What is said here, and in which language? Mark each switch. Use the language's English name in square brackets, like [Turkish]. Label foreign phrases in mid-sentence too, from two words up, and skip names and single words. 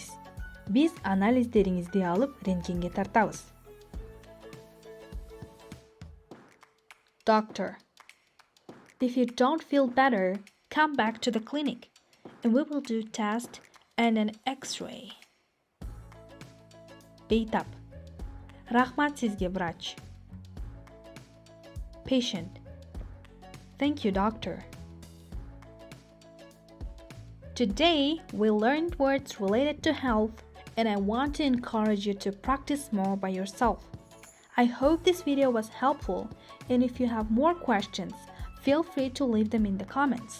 [Kyrgyz] Биз анализдериңизди алып рентгенге тартабыз. [English] Doctor. If you don't feel better, come back to the clinic and we will do test and an X-ray. [Kyrgyz] Бейтап. Рахмат сизге, врач. [English] Patient. Thank you, doctor. Today, we learned words related to health, and I want to encourage you to practice more by yourself. I hope this video was helpful, and if you have more questions, feel free to leave them in the comments.